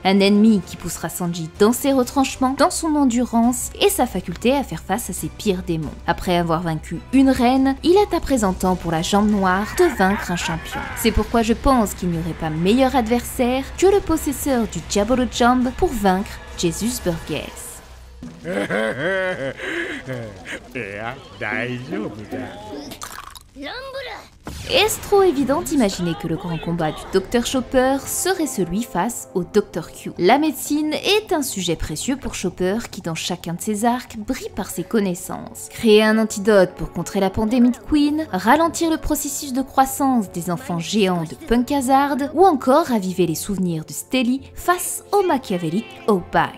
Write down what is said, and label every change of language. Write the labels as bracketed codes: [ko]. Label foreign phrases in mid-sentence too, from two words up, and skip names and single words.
[fr] Un ennemi qui poussera Sanji dans ses retranchements, dans son endurance et sa faculté à faire face à ses pires démons. Après avoir vaincu une reine, il est à présent temps pour la Jambe Noire de vaincre un champion. C'est pourquoi je pense qu'il n'y aurait pas meilleur adversaire que le possesseur du Diabolo Jump pour vaincre Jesus Burgess. [ja] いや大丈夫だ。 [fr] Est-ce trop évident d'imaginer que le grand combat du Dr Chopper serait celui face au Dr Q? La médecine est un sujet précieux pour Chopper qui dans chacun de ses arcs brille par ses connaissances. Créer un antidote pour contrer la pandémie de Queen, ralentir le processus de croissance des enfants géants de Punk Hazard ou encore raviver les souvenirs de Stelly face au machiavélique Opaque.